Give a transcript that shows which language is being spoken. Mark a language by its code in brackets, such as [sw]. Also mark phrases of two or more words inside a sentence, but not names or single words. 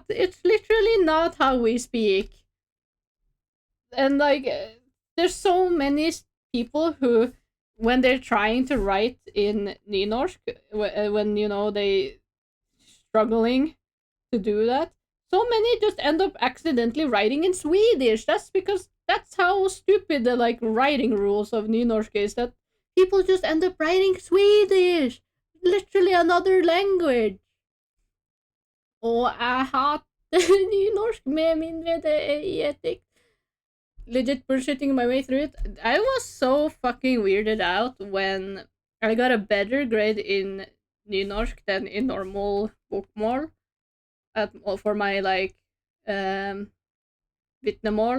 [en] It's literally not how we speak. And like, there's so many people who, when they're trying to write in nynorsk, when they struggling to do that, so many just end up accidentally writing in Swedish. That's because that's how stupid the like writing rules of nynorsk is, that people just end up writing Swedish, literally another language. [no] Og jeg hater nynorsk med mindre det er i et dikt. [en] Legit bullshitting my way through it. I was so fucking weirded out when I got a better grade in nynorsk than in normal bokmål for my like vitnemål.